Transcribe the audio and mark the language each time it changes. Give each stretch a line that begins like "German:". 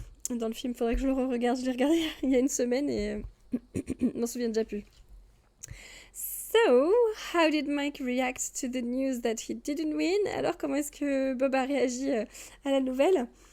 French: Dans le film, faudrait que je le re-regarde. Je l'ai regardé il y a une semaine et je m'en souviens déjà plus.
English: So, how did Mike react to the news that he didn't win?
French: Alors, comment est-ce que Bob a réagi à la nouvelle?